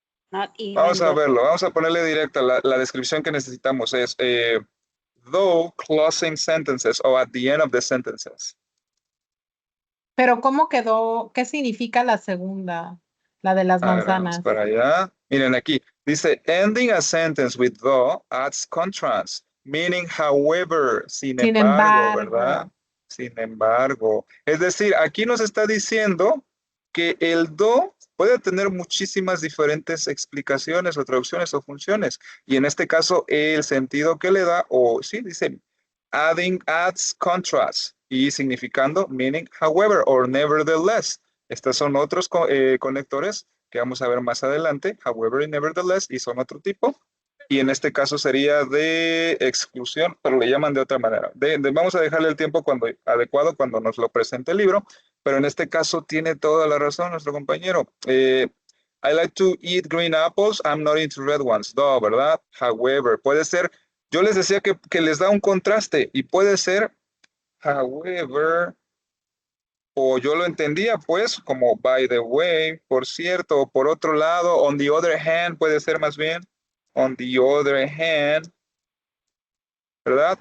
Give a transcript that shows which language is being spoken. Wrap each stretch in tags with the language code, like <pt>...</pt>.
<en>Not even</en> <es>Vamos a</es> <en>though.</en> <es>verlo, vamos a ponerle directa. La descripción que necesitamos es</es> <en>though closing sentences</en> <es>o</es> <en>at the end of the sentences.</en> <es>Pero ¿cómo quedó? ¿Qué significa la segunda? La de las A ver, vamos manzanas. para allá. Miren aquí, dice</es> <en>ending a sentence with though adds contrast, meaning however,</en> <es>sin Sin embargo, embargo. ¿verdad? Sin embargo. Es decir, aquí nos está diciendo que el do puede tener muchísimas diferentes explicaciones o traducciones o funciones. Y en este caso, el sentido que le da, o sí, dice</es> <en>adding adds contrast</en> <es>y significando</es> <en>meaning however or nevertheless.</en> <es>Estos son otros conectores que vamos a ver más adelante, however y nevertheless, y son otro tipo. Y en este caso sería de exclusión, pero le llaman de otra manera. Vamos a dejarle el tiempo adecuado cuando nos lo presente el libro, pero en este caso tiene toda la razón nuestro compañero.</es> <en>I like to eat green apples, I'm not into red ones.</en> <es>No, ¿verdad? However, puede ser, yo les decía que les da un contraste y puede ser, however, o yo lo entendía pues como</es> <en>by the way,</en> <es>por cierto, o por otro lado,</es> <en>on the other hand,</en> <es>puede ser más bien, on the other hand, ¿verdad?</es>